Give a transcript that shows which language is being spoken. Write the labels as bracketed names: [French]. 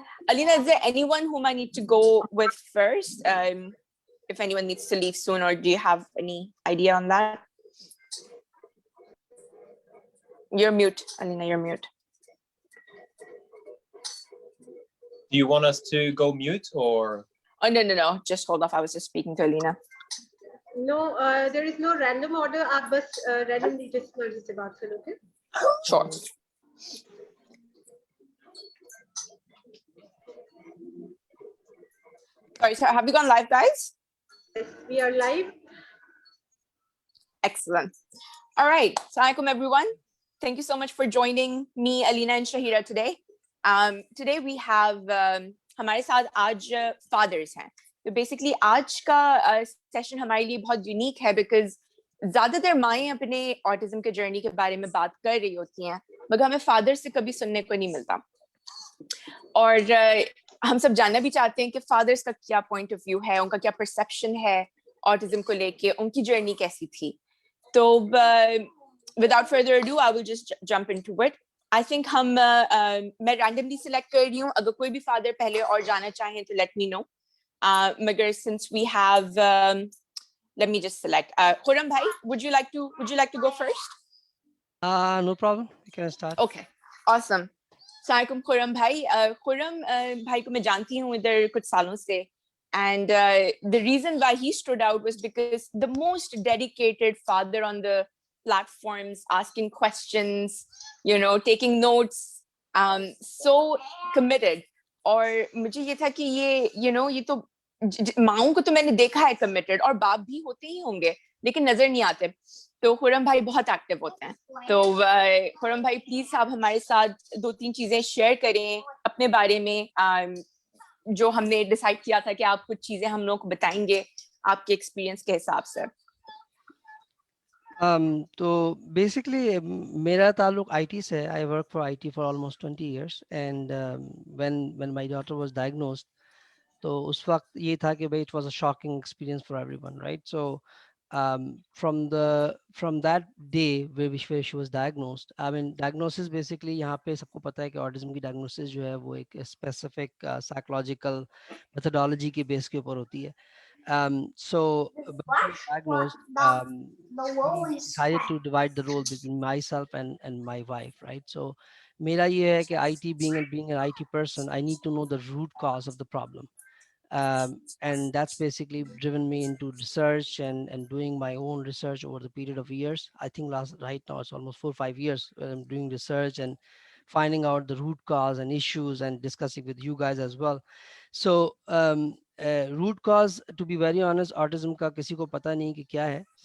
[English] Alina, is there anyone whom I need to go with first? If anyone needs to leave soon, or do you have any idea on that? You're mute, Alina, you're mute. Do you want us to go mute or? Oh, no. Just hold off. I was just speaking to Alina. No, there is no random order. [Hindi] आप बस [English] randomly just [Hindi] मर्जी से बात करो, okay? [English] Sure. Sorry, sir, have you gone live, guys? Yes, we are live. Excellent. All right. Assalamualaikum, everyone. Thank you so much for joining me, Alina and Shahira today. Today we have [Hindi] हमारे साथ आज fathers हैं. [English] So basically [Hindi] आज का session हमारे लिए बहुत unique है because ज़्यादातर माएँ अपने autism के journey के बारे में बात कर रही होती हैं, मगर हमें fathers से कभी सुनने को नहीं मिलता. और हम सब जानना भी चाहते हैं कि fathers का क्या point of view है, उनका क्या perception है autism को लेके, उनकी journey कैसी थी. [English] So without further ado, I will just jump into it. I think [Hindi] मैं randomly select कर रही हूँ. अगर कोई भी father पहले और जाना चाहें तो [English] let me know. Magar, since we have, let me just select. Khurram bhai, would you like to go first? No problem. You can start. Okay, awesome. Assalamualaikum Khurram bhai. [Hindi] Khurram bhai को मैं जानती हूँ इधर कुछ सालों से. [English] And the reason why he stood out was because the most dedicated father on the platforms, asking questions, taking notes, so committed. [Hindi] और मुझे ये था कि ये तो माँओं को तो मैंने देखा है committed, और बाप भी होते ही होंगे लेकिन नजर नहीं आते. तो खुरम भाई बहुत एक्टिव होते हैं. तो खुरम भाई प्लीज आप हमारे साथ 2-3 चीजें शेयर करें अपने बारे में, जो हमने डिसाइड किया था कि आप कुछ चीजें हम लोग को बताएंगे आपके एक्सपीरियंस के हिसाब से. तो basically मेरा ताल्लुक IT से. [English] I work for IT for almost 20 years, and when my daughter was diagnosed, [Hindi] तो उस वक्त ये था कि भाई [English] it was a shocking experience for everyone, right? So from that day where she was diagnosed, I mean diagnosis basically [Hindi] यहाँ पे सबको पता है कि autism की diagnosis जो है वो एक specific psychological methodology के base के ऊपर होती है. [English] So when she was diagnosed, we decided to divide the role between myself and my wife, right? So [Hindi] मेरा ये है कि [English] IT, being an IT person, I need to know the root cause of the problem. And that's basically driven me into research and doing my own research over the period of years. I think right now it's almost 4 or 5 years where I'm doing research and finding out the root cause and issues and discussing with you guys as well. So root cause, to be very honest, [Hindi] autism का किसी को पता नहीं कि क्या है.